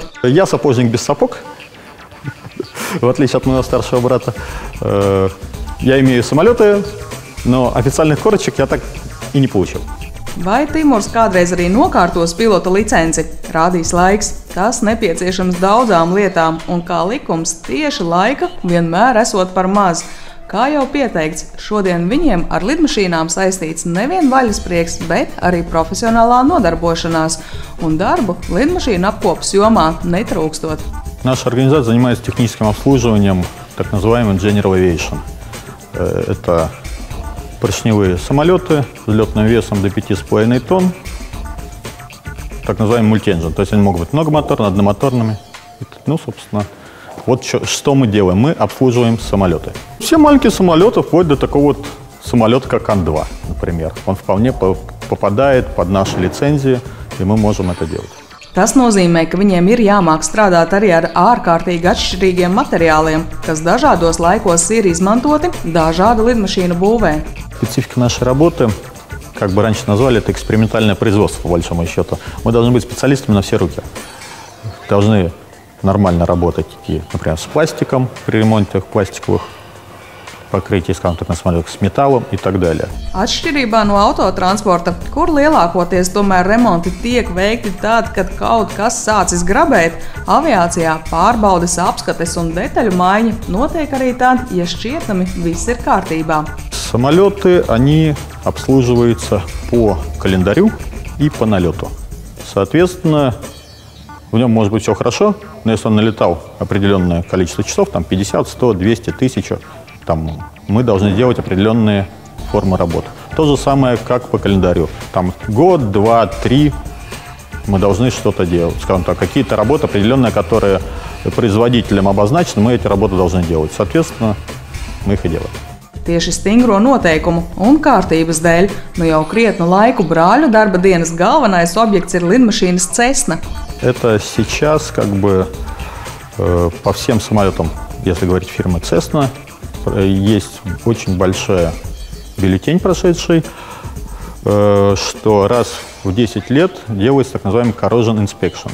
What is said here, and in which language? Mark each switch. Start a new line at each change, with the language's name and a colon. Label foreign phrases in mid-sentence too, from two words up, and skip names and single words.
Russian: Я сапожник без сапог, в отличие от моего старшего брата. Я имею самолеты, но официальных корочек я так и не получил.
Latvian: Vai Timurs kādreiz arī nokārtos pilota licenci? Rādīs laiks. Tas nepieciešams daudzām lietām, un kā likums tieši laika vienmēr esot par maz. Kā jau pieteikts, šodien viņiem ar lidmašīnām saistīts nevien vaļasprieks, bet arī profesionālā nodarbošanās, un darbu lidmašīnu apkopas jomā netrūkstot.
Russian: Наша организация занимается техническим обслуживанием так называемый
English: General Aviation.
Russian: Это поршневые самолеты с летным весом до 5,5 тонн, так называемый мультиэнджин. То есть они могут быть многомоторными, одномоторными. Ну, собственно, вот что мы делаем. Мы обслуживаем самолеты. Все маленькие самолеты, вплоть до такого вот самолета, как Ан-2, например. Он вполне попадает под наши лицензии, и мы можем это делать.
Latvian: Tas nozīmē, ka viņiem ir jāmāk strādāt arī ar ārkārtīgi atšķirīgiem materiāliem, kas dažādos laikos ir izmantoti dažādu lidmašīnu būvē.
Russian: Специфика нашей работы, как бы раньше назвали, это экспериментальное производство, по большому счету. Мы должны быть специалистами на все руки. Должны нормально работать, например, с пластиком при ремонте пластиковых покрытий, скажем так, на самолетах, с металлом и так далее.
Latvian: Atšķirībā no autotransporta, kur lielākoties tomēr remonti tiek veikti tad, kad kaut kas sācis grabēt, aviācijā pārbaudes, apskates un detaļu maiņa notiek arī tad, ja šķietami viss ir kārtībā.
Russian: Самолеты, они обслуживаются по календарю и по налету. Соответственно, в нем может быть все хорошо, но если он налетал определенное количество часов, там 50, 100, 200, 1000, там, мы должны делать определенные формы работы. То же самое, как по календарю. Там год, 2, 3 мы должны что-то делать. Скажем так, какие-то работы определенные, которые производителем обозначены, мы эти работы должны делать. Соответственно, мы их и делаем.
Latvian: Tieši stingro noteikumu un kārtības dēļ nu jau krietnu laiku brāļu darba dienas galvenais objekts ir lidmašīnas Cessna.
Russian: Это сейчас как бы по всем самолетам, если говорить фирмы Cessna, есть очень большая бюллетень прошедший, что раз в 10 лет делается так называемый
English: corrosion inspection.